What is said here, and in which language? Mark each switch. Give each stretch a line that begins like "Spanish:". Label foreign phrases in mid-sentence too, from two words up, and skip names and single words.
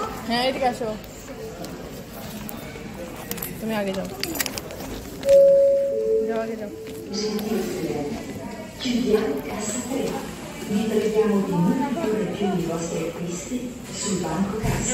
Bangla: হ্যাঁ এদিকে আসো, তুমি আগে যাও, যাও আগে যাও।
Italian: Vi preghiamo di non imporre più i vostri acquisti sul banco cassa.